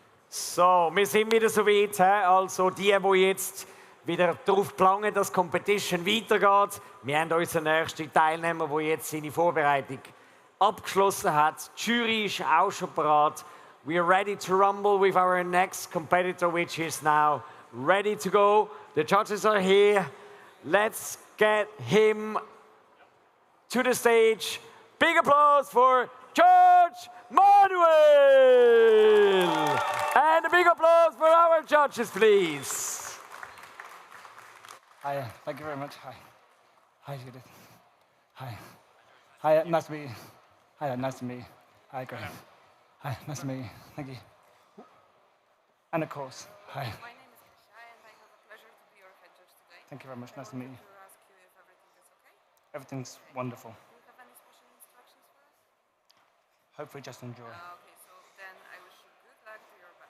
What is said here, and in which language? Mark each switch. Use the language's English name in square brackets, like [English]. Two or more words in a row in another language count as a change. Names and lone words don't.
[German] So, wir sind wieder so weit. Also die jetzt wieder darauf gelangen, dass die Competition weitergeht. Wir haben unseren nächsten Teilnehmer, der jetzt seine Vorbereitung abgeschlossen hat. Die Jury ist auch schon bereit. [English] We are ready to rumble with our next competitor, which is now ready to go. The judges are here. Let's get him to the stage. Big applause for Judge Manuel! And a big applause for our judges, please. Hi, thank you very much. Hi. Hi, Judith. Hi. Hi, nice to meet you. Hi, nice to meet you. Hi, Graham. Hi, nice to meet you. Thank you. And of course, hi. My name is Kasia, and I have a pleasure to be your head judge today. Thank you very much. Nice to meet you. To ask you if everything is okay. Everything's wonderful. Do you have any special instructions for us? Hopefully just enjoy. Okay, so then I wish you good luck, do your best.